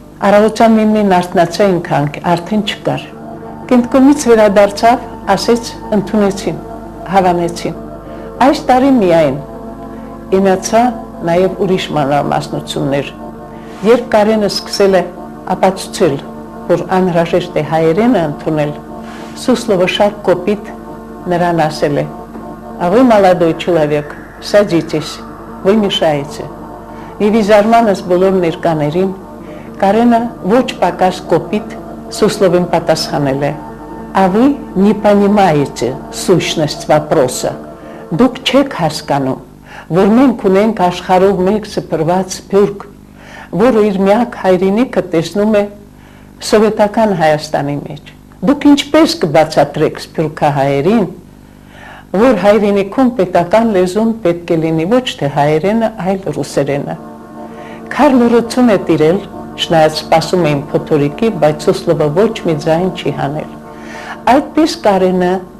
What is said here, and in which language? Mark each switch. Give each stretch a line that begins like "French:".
Armenian: Առավոտյան միմին արթնացա ինքանք, արդեն չկար։ Կենտկոմից վերադարձավ, ասեց ընդունեցին, հավանեցին։ Այս տարի միայն իմացա նաև ուրիշ մանրամասնություններ։ Երբ Կարենը սկսել է ապացուցել, որ անհրաժեշտ է հայերենը ընդունել, Суслова շատ կոպիտ նրան ասել է.
Russian: «А вы, молодой человек, садитесь, вы мешаете».
Armenian: Եվ իզարմանս բոլոր ներկաներին Կարենը ոչ պակաս կոպիտ Сусловին պատասխանել է.
Russian: «А вы не понимаете сущность вопроса».
Armenian: Դուք չեք հասկանում, որ մենք ունենք աշխարհով մեկ սփռված սփյուռք, որը իր միակ հայրենիքը տեսնում է սովետական Հայաստանի մեջ։ Դուք ինչպես կբացատրեք սփյուռքահայերին, որ հայրենիքում պետական լեզուն պետք է լինի ոչ թե հայերենը, այլ ռուսերենը։ Քար լռություն է տիրել, չնայած սպասում էին փոթորիկի, բայց Սուսլովը ոչ մի ձայն չի հանել։ Այդպես Կարենը